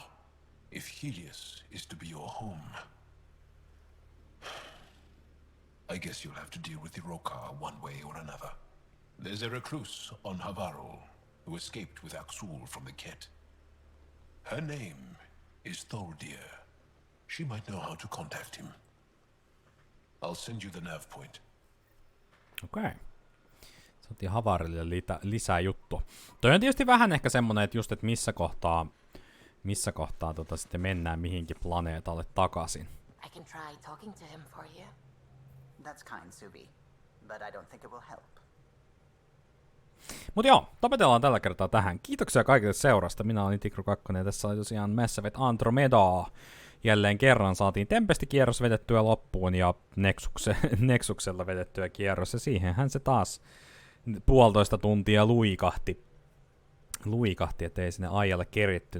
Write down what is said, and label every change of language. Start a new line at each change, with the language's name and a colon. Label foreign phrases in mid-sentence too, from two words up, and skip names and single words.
English: If Helios is to be your home, I guess you'll have to deal with the Rokar one way or another. There's a recluse on Havarul who escaped with Aksul from the Ket. Her name is Thordir. She might know how to contact him. I'll send you the nav point.
Finnish: Okei. Saatiin Havarille lisää juttu. Toi on tietysti vähän ehkä semmonen, että just, että missä kohtaa sitten mennään mihinkin planeetalle takaisin.
English: I can try talking to him for you. That's kind, Subi, but I don't think it will help.
Finnish: Mut joo, tapetellaan tällä kertaa tähän. Kiitoksia kaikille seurasta. Minä olin Tikru 2 ja tässä oli tosiaan Mass Effect Andromedaa. Jälleen kerran saatiin Tempesti-kierros vedettyä loppuun ja Nexuksella vedettyä kierros. Ja siihenhän se taas 1,5 tuntia luikahti, ettei sinne ajalle keritty.